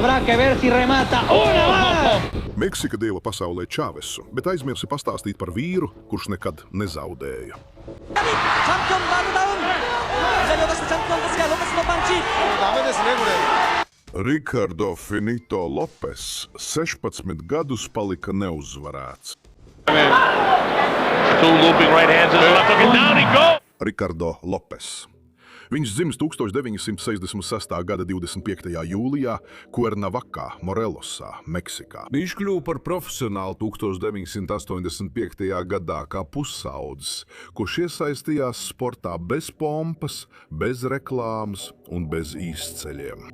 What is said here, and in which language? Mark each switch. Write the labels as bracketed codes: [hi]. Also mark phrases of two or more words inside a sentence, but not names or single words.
[es] que ver si remata una más. [lv] Meksika deva pasaulē Čavesu, bet aizmirsi pastāstīt par vīru, kurš nekad nezaudēja. Ricardo Finito Lopes 16 gadus palika neuzvarēts. [en] Two looping right hands to the left hook and down he goes! [lv] Ricardo Lopes. Viņš dzimis 1966. gada 25. jūlijā Cuernavakā, Morelosā, Meksikā. Viņš kļuva par profesionālu 1985. gadā kā pusaudzis, kurš iesaistījās sportā bez pompas, bez reklāmas un bez izceļiem.